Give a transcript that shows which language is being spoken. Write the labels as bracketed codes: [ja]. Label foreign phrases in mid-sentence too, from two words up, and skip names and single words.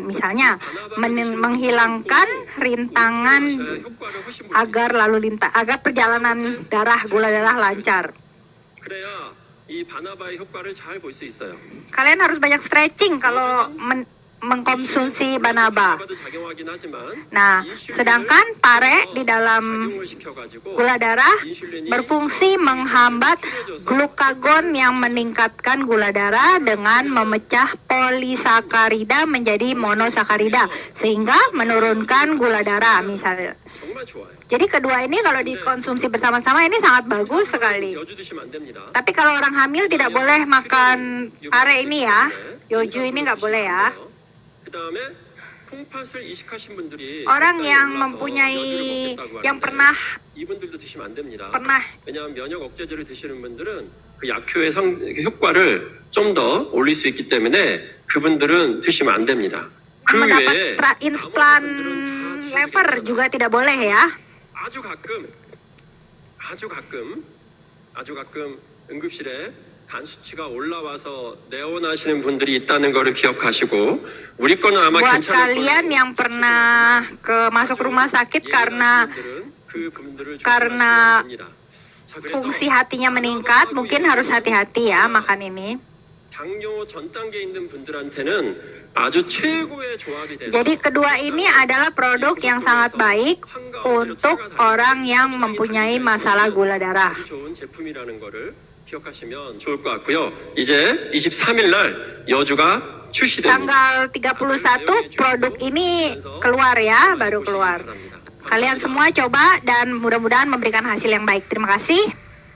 [id] Misalnya, menghilangkan rintangan agar perjalanan gula darah lancar. [ko] 그래야 이 바나바의 효과를 잘 볼 수 있어요. [id] Kalian harus banyak stretching kalau mengkonsumsi banaba. [ko] 바나바도 작용하긴 하지만 [id] Nah, sedangkan pare di dalam [ko] 작용을 시켜가지고 [id] gula darah berfungsi menghambat glukagon yang meningkatkan gula darah dengan memecah polisakarida menjadi monosakarida sehingga menurunkan gula darah misalnya. [ko] 정말 좋아요. [id] Jadi kedua ini kalau dikonsumsi bersama-sama ini sangat bagus sekali. [ko] 여주 드시면 안 됩니다. [id] Tapi kalau orang hamil tidak boleh makan pare ini ya. Yoju ini nggak boleh ya. [ko] 그다음에 콩팥을 이식하신 분들이 [id] Orang yang [ko] 올라서 [id] mempunyai [ko] 여주를 먹겠다고 [id] yang [ko] 하는데 [id] pernah [ko] 이분들도 드시면 안 됩니다. [id] pernah [ko] 왜냐하면 면역 억제제를 드시는 분들은 그 약효의 효과를 좀 더 올릴 수 있기 때문에 그분들은 드시면 안 됩니다. 그 [id] mendapat [ko] 외에 [id] implan lever juga tidak boleh ya. [ko] 아주 가끔 응급실에 간 수치가 올라와서 내원하시는 분들이 있다는 거를 기억하시고 우리 거는 아마 [id] Buat [ko] 괜찮을 [id] kalian [ko] 거예요. [id] yang pernah masuk rumah sakit karena [ko] 그분들을 [id] karena [ko] 조심하시면 됩니다. 자, 그래서 [id] fungsi hatinya meningkat, mungkin harus hati-hati ya makan ini. [ko] 당뇨 전 단계에 있는 분들한테는 아주 최고의 조합이 돼서 [id] Jadi kedua ini adalah produk yang sangat baik untuk orang yang mempunyai masalah gula darah. [ko] 아주 좋은 제품이라는 거를 기억하시면 좋을 것 같고요. 이제 23일 날 여주가 출시됩니다. [id] Tanggal 31 produk ini keluar ya, baru keluar. Kalian semua coba dan mudah-mudahan memberikan hasil yang baik. Terima kasih.